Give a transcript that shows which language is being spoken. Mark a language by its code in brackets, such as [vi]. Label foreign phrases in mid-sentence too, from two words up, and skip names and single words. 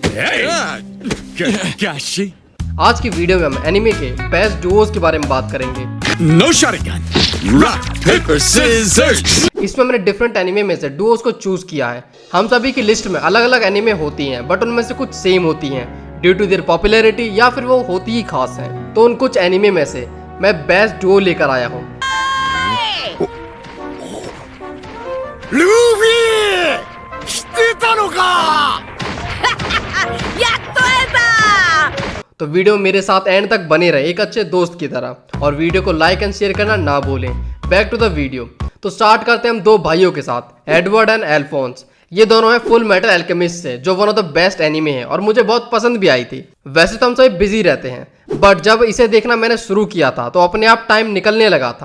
[hi] Gashi. आज की वीडियो में हम एनिमे के [en] best duos [hi] के बारे में बात करेंगे। [en] No Sharingan. Rock, paper, scissors. [hi] इसमें मैंने [en] different anime [hi] में से डुओज को चूज किया है। हम सभी की लिस्ट में अलग अलग एनिमे होती हैं, बट उनमें से कुछ सेम होती हैं [en] due to their popularity [hi] या फिर वो होती ही खास हैं। तो उन कुछ एनिमे में से मैं [en] best duo [hi] लेकर आया हूँ। Luffy! [ja] してたのか! やっと会えた [hi] तो वीडियो मेरे साथ एंड तक बने रहे एक अच्छे दोस्त की तरह, और वीडियो को [en] like and share [hi] करना ना भूलें। [en] बैक टू द वीडियो। [hi] तो स्टार्ट करते हैं हम दो भाइयों के साथ, एडवर्ड एंड एल्फोंस। ये दोनों हैं फुल मेटल अल्केमिस्ट से, जो [en] one of the best anime [hi] है और मुझे बहुत पसंद भी आई थी। वैसे तो हम सभी बिजी रहते हैं, बट जब इसे देखना मैंने शुरू किया था तो अपने आप टाइम निकलने लगा था।